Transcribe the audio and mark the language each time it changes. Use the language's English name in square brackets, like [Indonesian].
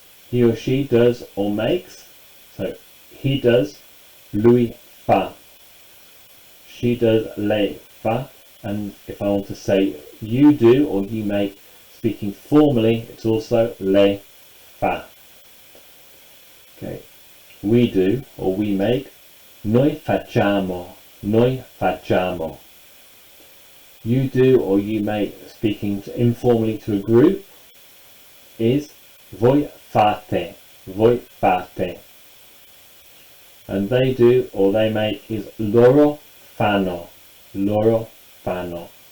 [English] He or she does or makes, so he does, [Italian] lui fa. [English] She does, [Italian] lei fa. [English] And if I want to say you do or you make, speaking formally, it's also lei fa. Okay, we do or we make, [Italian] noi facciamo, noi facciamo. [English] You do or you make, speaking informally to a group, is [Italian] voi fate, voi fate. [English] And they do or they make is [Italian] loro fanno, loro fanno.